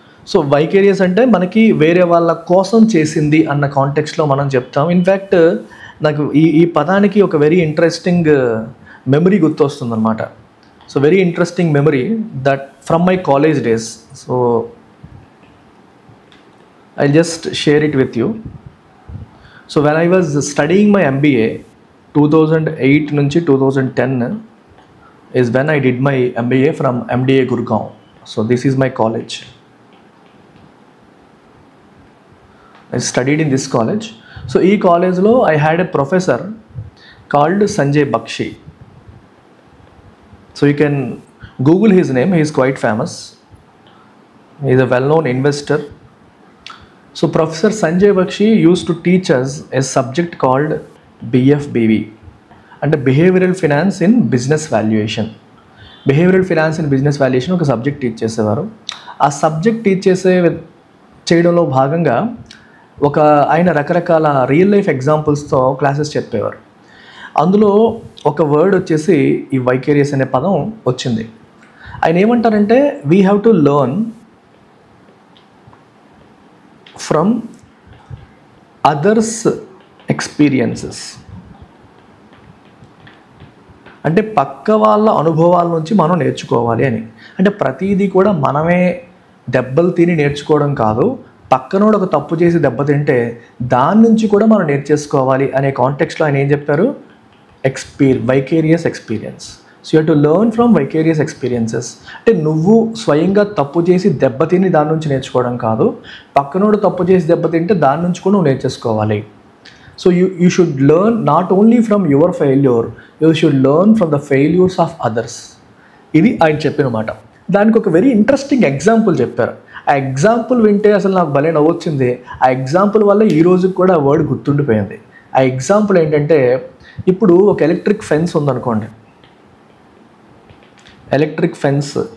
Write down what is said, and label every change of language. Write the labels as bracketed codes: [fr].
[te] So vicarious అంటే మనకి వేరే వాళ్ళ కోసం చేసింది అన్న కాంటెక్స్ట్లో మనం చెప్తాం. ఇన్ఫ్యాక్ట్ నాకు ఈ పదానికి ఒక వెరీ ఇంట్రెస్టింగ్ మెమరీ గుర్తొస్తుంది అనమాట. [en] So very interesting memory that from my college days. So I'll just share it with you. So when I was studying my MBA 2008 నుంచి 2010 is when I did my MBA from MDA Gurgaon. So this is my college. I studied in this college. So [te] ఈ కాలేజ్లో [en] I had a professor called Sanjay Bakshi. So you can Google his name. He is quite famous. He is a well-known investor. So Professor Sanjay Bakshi used to teach us a subject called BFBV, and Behavioral Finance in Business Valuation. Behavioral Finance in Business Valuation [te] ఒక subject teach చేసేవారు. ఆ subject teach చేయడంలో భాగంగా ఆయన రకరకాల real life ఎగ్జాంపుల్స్తో classes చెప్పేవారు. అందులో ఒక వర్డ్ వచ్చేసి ఈ వైకేరియస్ అనే పదం వచ్చింది. ఆయన ఏమంటారంటే, [en] We have to learn from others' experiences. [te] అంటే పక్క వాళ్ళ అనుభవాల నుంచి మనం నేర్చుకోవాలి అని. అంటే ప్రతిదీ కూడా మనమే దెబ్బలు తిని నేర్చుకోవడం కాదు, పక్కనోడు ఒక తప్పు చేసి దెబ్బతింటే దాని నుంచి కూడా మనం నేర్చేసుకోవాలి అనే కాంటెక్స్ట్లో ఆయన ఏం చెప్పారు, vicarious experience. [en] So you have to learn from vicarious experiences. [te] అంటే నువ్వు స్వయంగా తప్పు చేసి దెబ్బతిని దాని నుంచి నేర్చుకోవడం కాదు, పక్కనోడు తప్పు చేసి దెబ్బతింటే దాని నుంచి కూడా నువ్వు నేర్చేసుకోవాలి. [en] So you should learn not only from your failure, you should learn from the failures of others. [te] ఇది ఆయన చెప్పిన మాట. దానికి ఒక వెరీ ఇంట్రెస్టింగ్ ఎగ్జాంపుల్ చెప్పారు. ఆ ఎగ్జాంపుల్ వింటే అసలు నాకు భలే నవ్వొచ్చింది. ఆ ఎగ్జాంపుల్ వల్ల ఈ రోజుకి కూడా ఆ వర్డ్ గుర్తుండిపోయింది. ఆ ఎగ్జాంపుల్ ఏంటంటే, ఇప్పుడు ఒక ఎలక్ట్రిక్ ఫెన్స్ ఉందనుకోండి, ఎలక్ట్రిక్ ఫెన్స్.